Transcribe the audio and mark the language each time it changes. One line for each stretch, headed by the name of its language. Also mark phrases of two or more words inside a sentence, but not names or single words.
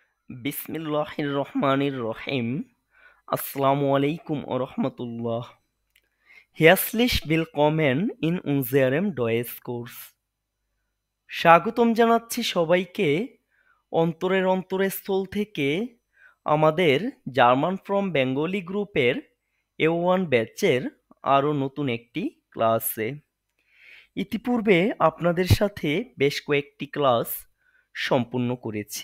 Arabic: بسم الله الرحمن الرحيم. السلام عليكم ورحمة الله.
German: Herzlich willkommen in unserem Deutschkurs।
Bangla: স্বাগতম জানাচ্ছি সবাইকে অন্তরের অন্তরস্থল থেকে আমাদের
English: German from Bengali
Bangla: গ্রুপের A1 ব্যাচের আরও নতুন একটি ক্লাসে। ইতিপূর্বে আপনাদের সাথে বেশ কয়েকটি ক্লাস সম্পূর্ণ করেছি।